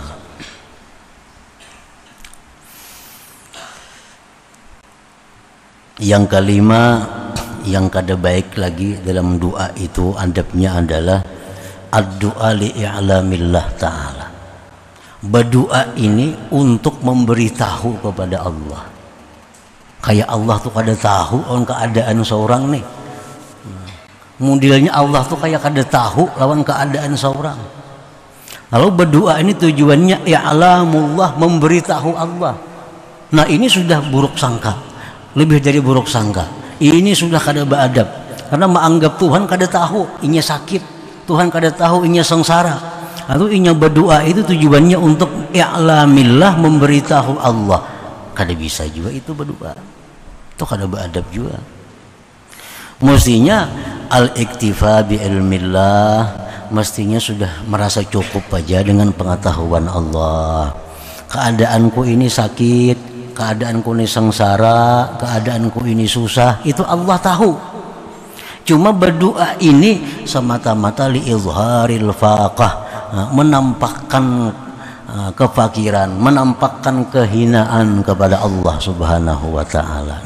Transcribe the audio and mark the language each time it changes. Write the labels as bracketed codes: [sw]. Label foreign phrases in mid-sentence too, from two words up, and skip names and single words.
[bjn] Yang kelima, yang kada baik lagi dalam doa itu adabnya adalah [ar] ad-doa li'a'lamillah ta'ala. [id] Berdoa ini untuk memberitahu kepada Allah. [bjn] Kayak Allah tuh kada tahu on keadaan seorang nih. Modelnya Allah tuh kayak kada tahu lawan keadaan seorang. [id] Lalu berdoa ini tujuannya ya'lamullah, memberitahu Allah. Nah ini sudah buruk sangka, lebih dari buruk sangka. [bjn] Ini sudah kada beadab, karena menganggap Tuhan kada tahu inya sakit, Tuhan kada tahu inya sengsara. Atau inya berdoa itu tujuannya untuk i'lamillah, memberitahu Allah. Kada bisa juga itu berdoa, itu kada beadab juga. [id] Mestinya [ar] al-iktifa bi ilmillah, [id] mestinya sudah merasa cukup aja dengan pengetahuan Allah. Keadaanku ini sakit, keadaanku ini sengsara, keadaanku ini susah, itu Allah tahu. Cuma berdoa ini semata-mata [ar] li'izharil faqah, [id] menampakkan kefakiran, menampakkan kehinaan kepada Allah [ar] Subhanahu wa ta'ala.